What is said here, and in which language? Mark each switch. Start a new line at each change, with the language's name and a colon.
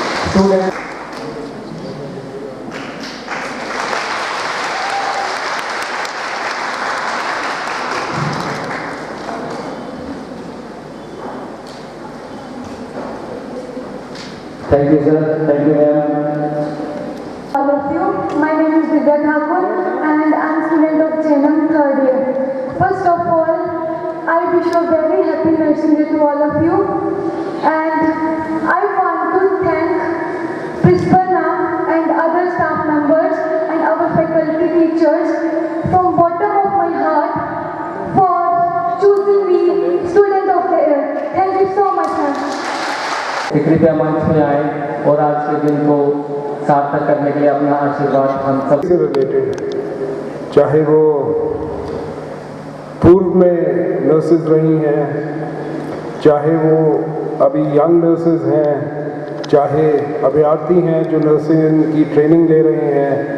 English: Student thank you sir, thank you ma'am. All of you, my name is Divya Thakur and I am student of JNM 3rd year. First of all, I wish a very happy nursing day to all of you and I want to thank Principal ma'am and other staff members and our faculty teachers from bottom of my heart for choosing me student of the year. Thank you so much ma'am.
Hindi: कृपया मंच में आए और आज के दिन को सार्थक करने के लिए अपना आशीर्वाद हम सब से रिलेटेड, चाहे वो पूर्व में नर्सेज रही हैं, चाहे वो अभी यंग नर्सेज हैं, चाहे अभ्यर्थी हैं जो नर्सिंग की ट्रेनिंग ले रहे हैं।